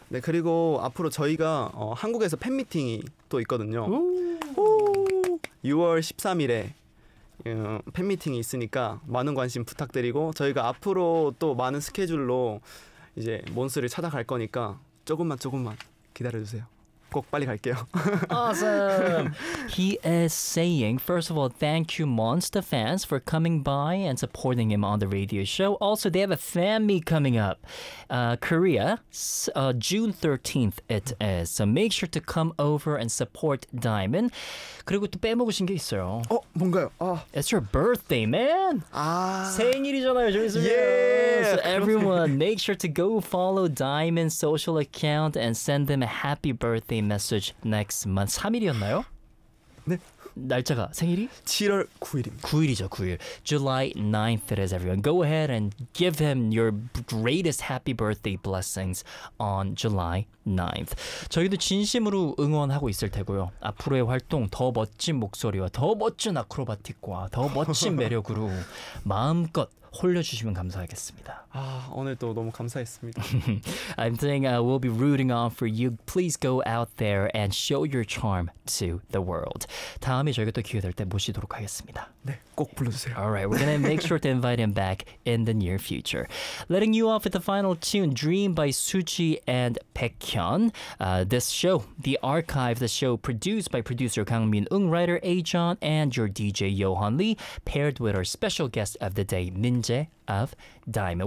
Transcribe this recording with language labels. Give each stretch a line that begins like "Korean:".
Korean: 네, 그리고 앞으로 저희가 한국에서 팬미팅이 또 있거든요. 6월 13일에 팬미팅이 있으니까 많은 관심 부탁드리고, 저희가 앞으로 또 많은 스케줄로 이제 몬스를 찾아갈 거니까 조금만 조금만 기다려주세요. 꼭 빨리 갈게요.
English: Awesome. He is saying, first of all, thank you, Monster fans, for coming by and supporting him on the radio show. Also, they have a fan meet coming up, Korea, June 13th. It is. So make sure to come over and support Diamond.
Korean: 그리고 또 빼먹으신 게 있어요. 어, 뭔가요? 아,
English: it's your birthday, man. 아,
Korean: 생일이잖아요, 조이스.
English: Yeah. So everyone, make sure to go follow Diamond's social account and send them a happy birthday. The message next month.
Korean: 3일이었나요? 네. 날짜가 생일이? 7월 9일입니다. 9일이죠, 9일.
English: July 9th it is, everyone. Go ahead and give him your greatest happy birthday blessings on July 9th.
Korean: 저희도 진심으로 응원하고 있을 테고요. 앞으로의 활동 더 멋진 목소리와 더 멋진 아크로바틱과 더 멋진 매력으로 마음껏 홀려주시면 감사하겠습니다. 아, 오늘도 너무 감사했습니다.
English: I'm saying we'll be rooting on for you. Please go out there and show your charm to the world.
Korean: 다음에 저희가 또 기회 될 때 모시도록 하겠습니다. 네, 꼭 불러주세요.
English: Alright, we're gonna make sure to invite him back in the near future. Letting you off with the final tune, Dream by Suji and Baekhyun. This show, the archive, the show produced by producer Kang Min Eung, writer A-John, and your DJ Yohan Lee, paired with our special guest of the day, Minjae of Diamond.